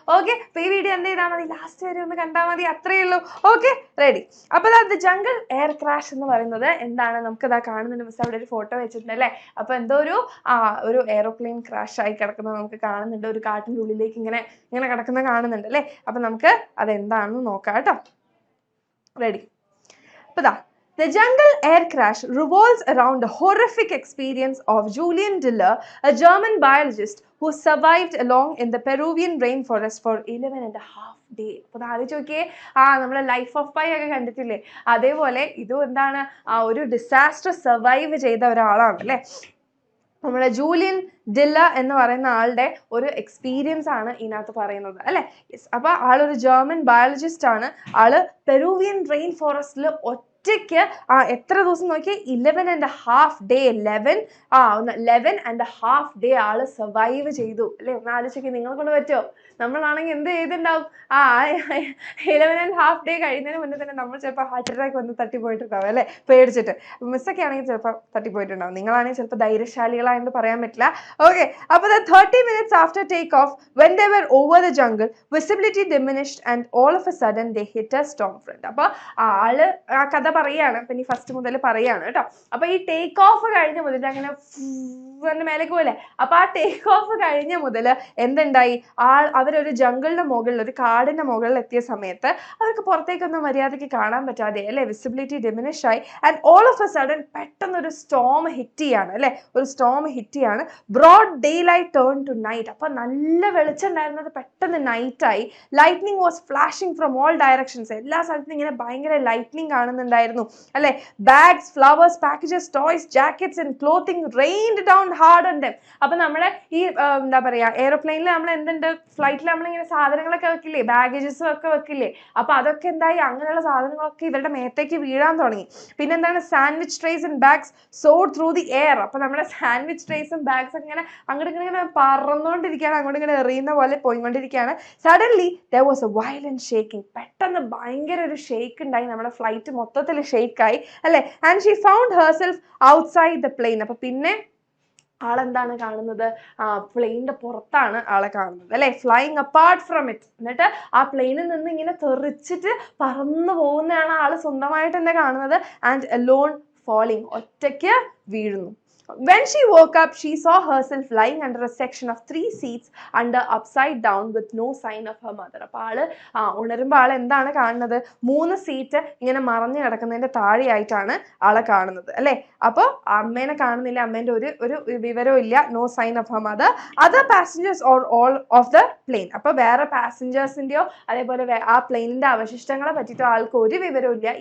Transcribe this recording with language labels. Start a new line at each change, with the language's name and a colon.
Malayalam: Okay, അപ്പോൾ ഈ video എന്ത് ചെയ്താൽ മതി, ലാസ്റ്റ് വരെ ഒന്ന് കണ്ടാൽ മതി, അത്രയേ ഉള്ളൂ. Okay, ready. അപ്പോൾ ദ ജംഗിൾ എയർ ക്രാഷ് എന്ന് പറയുന്നത് എന്താണ്, നമുക്കതാ കാണുന്നുണ്ട് മിസ് അവിടെ ഒരു ഫോട്ടോ വെച്ചിട്ടുണ്ട് അല്ലേ. അപ്പോൾ എന്തോ ഒരു എയറോപ്ലെയിൻ ക്രാഷ് ആയി കിടക്കുന്നത് നമുക്ക് കാണുന്നുണ്ട്, ഒരു കാട്ടിൻ്റെ ഉള്ളിലേക്ക് ഇങ്ങനെ കിടക്കുന്നത് കാണുന്നുണ്ട് അല്ലേ. അപ്പം നമുക്ക് അതെന്താണെന്ന് നോക്കാം കേട്ടോ. റെഡി.
English: അപ്പോൾ The jungle air crash revolves around the horrific experience of Julian Diller, a German biologist who survived along in the Peruvian rainforest for 11.5 days.
Malayalam: അപ്പോൾ ആലോചിച്ച് നോക്കിയേ, നമ്മൾ ലൈഫ് ഓഫ് പൈ ഒക്കെ കണ്ടിട്ടില്ലേ, അതേപോലെ ഇതും എന്താണ്, ഒരു ഡിസാസ്റ്റർ സർവൈവ് ചെയ്ത ഒരാളാണ് അല്ലേ. നമ്മുടെ ജൂലിയൻ ഡില്ലർ എന്ന് പറയുന്ന ആളുടെ ഒരു എക്സ്പീരിയൻസ് ആണ് ഇതിനകത്ത് പറയുന്നത് അല്ലേ. യെസ്, അപ്പോൾ ആളൊരു ജർമ്മൻ ബയോളജിസ്റ്റ് ആണ്. ആള് പെറൂവിയൻ റെയിൻ ഫോറസ്റ്റിൽ ഒറ്റയ്ക്ക് എത്ര ദിവസം നോക്കി, 11.5 days 11.5 days ആള് സർവൈവ് ചെയ്തു അല്ലേ. ഒന്ന് ആലോചിക്കുക, നിങ്ങളെ കൊണ്ട് പറ്റുമോ? നമ്മളാണെങ്കിൽ എന്ത് ചെയ്തിട്ടുണ്ടാവും, 11.5 days കഴിയുന്നതിന് മുന്നേ തന്നെ നമ്മൾ ചിലപ്പോൾ ഹാർട്ട് അറ്റാക്ക് വന്ന് തട്ടിപ്പോയിട്ടുണ്ടാവും അല്ലേ, പേടിച്ചിട്ട്. മിസ്സൊക്കെ ആണെങ്കിൽ ചിലപ്പോൾ തട്ടിപ്പോയിട്ടുണ്ടാവും, നിങ്ങളാണെങ്കിൽ ചിലപ്പോൾ ധൈര്യശാലികളായെന്ന് പറയാൻ പറ്റില്ല.
English: Okay, അപ്പോൾ 30 minutes after take off, when they were over the jungle, visibility diminished and all of a sudden they hit a storm front.
Malayalam: അപ്പോൾ ആള് ആ കഥ പറയാണ്, അപ്പം ഇനി ഫസ്റ്റ് മുതൽ പറയാണ് കേട്ടോ. അപ്പോൾ ഈ ടേക്ക് ഓഫ് കഴിഞ്ഞ മുതൽ അങ്ങനെ മേലേക്ക് പോലെ, അപ്പോൾ ആ ടേക്ക് ഓഫ് കഴിഞ്ഞ മുതൽ എന്തുണ്ടായി, അവരൊരു ജംഗിളിന്റെ മുകളിൽ, ഒരു കാടിന്റെ മുകളിൽ എത്തിയ സമയത്ത് അവർക്ക് പുറത്തേക്കൊന്നും മര്യാദയ്ക്ക് കാണാൻ പറ്റാതെ അല്ലേ, വിസിബിലിറ്റി ഡിമിനിഷ് ആയി.
English: and all of a sudden
Malayalam: പെട്ടെന്ന് ഒരു സ്റ്റോം ഹിറ്റ് ചെയ്യാണ് അല്ലേ, ഒരു സ്റ്റോം ഹിറ്റ് ചെയ്യാണ്.
English: Broad day light turn to night.
Malayalam: അപ്പൊ നല്ല വെളിച്ചം ഉണ്ടായിരുന്നത് പെട്ടെന്ന് നൈറ്റ് ആയി.
English: Lightning was flashing from all directions.
Malayalam: എല്ലാ സ്ഥലത്തും ഇങ്ങനെ ഭയങ്കര ലൈറ്റ്നിങ് കാണുന്നുണ്ടായിരുന്നു അല്ലെ.
English: Bags, flowers, packages, toys, jackets and clothing rained down hard on them.
Malayalam: അപ്പൊ നമ്മളെ ഈ എന്താ പറയാ, എയറോപ്ലെയിനിൽ നമ്മൾ എന്തുണ്ട്, ഫ്ലൈറ്റിൽ നമ്മളിങ്ങനെ സാധനങ്ങളൊക്കെ വെക്കില്ലേ, ബാഗേജസും ഒക്കെ വെക്കില്ലേ. അപ്പൊ അതൊക്കെ എന്തായി, അങ്ങനെയുള്ള സാധനങ്ങളൊക്കെ ഇവരുടെ മേത്തേക്ക് വീഴാൻ തുടങ്ങി. പിന്നെ എന്താണ്,
English: Sandwich trays and bags soared through the air.
Malayalam: അപ്പൊ നമ്മുടെ സാൻഡ്വിച്ച് ട്രേസും ബാഗ്സ് ഒക്കെ ഇങ്ങനെ അങ്ങോട്ട് ഇങ്ങനെ പറന്നുകൊണ്ടിരിക്കുകയാണ്, അങ്ങോട്ട് ഇങ്ങനെ എറിയുന്ന പോലെ പോയിക്കൊണ്ടിരിക്കുകയാണ്.
English: Suddenly there was a violent shaking.
Malayalam: പെട്ടെന്ന് ഭയങ്കര ഒരു ഷേക്ക് ഉണ്ടായി, നമ്മുടെ ഫ്ലൈറ്റ് മൊത്തത്തിൽ ഷേക്കായി അല്ലെ.
English: And she found herself outside the plane.
Malayalam: അപ്പൊ പിന്നെ ആളെന്താണ് കാണുന്നത്, പ്ലെയിനിന്റെ പുറത്താണ് ആളെ കാണുന്നത് അല്ലെ,
English: Flying apart from it.
Malayalam: എന്നിട്ട് ആ പ്ലെയിനിൽ നിന്ന് ഇങ്ങനെ തെറിച്ചിട്ട് പറന്നു പോകുന്നതാണ് ആള് സ്വന്തമായിട്ട് തന്നെ കാണുന്നത്.
English: and alone falling,
Malayalam: ഒറ്റയ്ക്ക് വീഴുന്നു.
English: When she woke up, she saw herself lying under a section of 3 seats under upside down with no sign of her mother.
Malayalam: അപ്പോൾ ആള് ഉണരുമ്പോൾ ആൾ എന്താണ് കാണുന്നത്, 3 സീറ്റ് ഇങ്ങനെ മറഞ്ഞു കിടക്കുന്നതിന്റെ താഴെയായിട്ടാണ് ആളെ കാണുന്നത് അല്ലേ. അപ്പോൾ അമ്മേനെ കാണുന്നില്ല, അമ്മേന്റെ ഒരു വിവരവും ഇല്ല,
English: No sign of her mother. Other passengers or all of the plane.
Malayalam: അപ്പോൾ വേറെ പാസഞ്ചേഴ്സിന്റെയോ അതേപോലെ ആ പ്ലെയിനിന്റെ അവശിഷ്ടങ്ങളെ പറ്റിയിട്ടോ ആൾക്ക് ഒരു വിവരവും ഇല്ല.